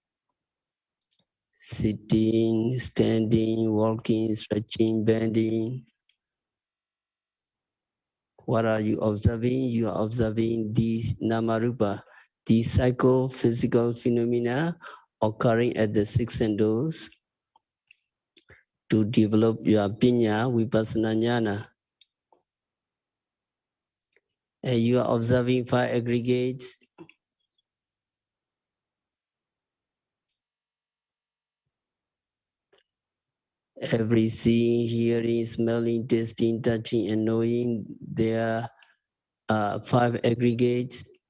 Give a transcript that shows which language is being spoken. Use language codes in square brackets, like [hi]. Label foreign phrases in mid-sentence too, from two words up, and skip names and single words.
[en] Sitting, standing, walking, stretching, bending. What are you observing? You are observing these Namarupa, these psychophysical phenomena occurring at the six senses to develop your pinya, [pi] vipassana jnana. [en] And you are observing five aggregates. Every seeing, hearing, smelling, tasting, touching, and knowing, there are five aggregates.